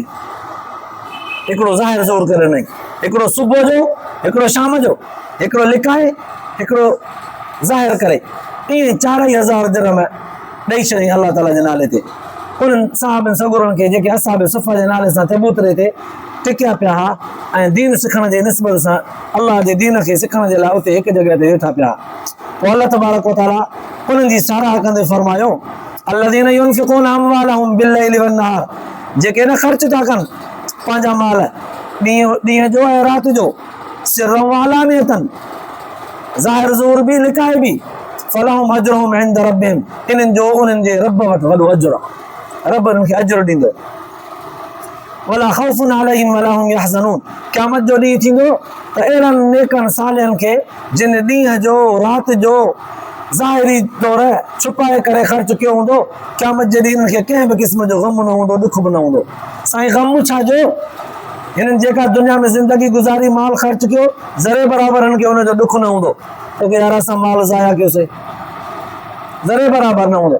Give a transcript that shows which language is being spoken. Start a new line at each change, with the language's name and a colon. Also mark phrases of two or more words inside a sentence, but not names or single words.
Sindhi: हिकिड़ो ज़ाहिर ज़ोर करे ॾिनई, हिकिड़ो सुबुह जो, हिकिड़ो शाम जो, हिकिड़ो लिकाए, हिकिड़ो ज़ाहिर करे, ईअं 4000 दिरहम ॾेई छॾियईं अल्लाह ताला जे नाले ते। उन्हनि साहबनि सगुरनि खे जेके असाब सुफ़ा जे नाले सां चबूतरे ते टिकिया पिया हुआ ऐं दीन सिखण जे निस्बत सां अल्लाह जे दीन खे सिखण जे लाइ उते हिकु जॻह ते वेठा पिया। पोइ अल्लाह
Arabic: تبارك وتعالى
Sindhi: उन्हनि जी साराह कंदे फरमायो
Arabic: الذين ينفقون أموالهم بالليل والنهار,
Sindhi: जेके न ख़र्च था कनि पंहिंजा माल ॾींहं जो ऐं राति जो,
Arabic: سرا وعلانية,
Sindhi: ज़ाहिर ज़ूर बि लिकाए बि,
Arabic: فلهم أجرهم عند ربهم,
Sindhi: इन्हनि जो उन्हनि जे रब वटि वॾो अजर आहे, रब उन्हनि खे अजर ॾींदो।
Arabic: ولا خوف عليهم ولا هم يحزنون,
Sindhi: क़यामत जो ॾींहुं थींदो त अहिड़नि नेकनि सालिहनि खे जिन ॾींहं जो राति जो ज़ाहिरी तौर छुपाए करे ख़र्च कयो हूंदो, क़यामत जे ॾींहुं हिननि खे कंहिं बि क़िस्म जो ग़म न हूंदो, दुख बि न हूंदो। साईं ग़म छा जो, हिननि जेका दुनिया में ज़िंदगी गुज़ारी, माल ख़र्च कयो, ज़रे बराबरि हिननि खे हुनजो दुख न हूंदो त यार असां माल ज़ाया कयोसीं, ज़रे बराबरि न हूंदो।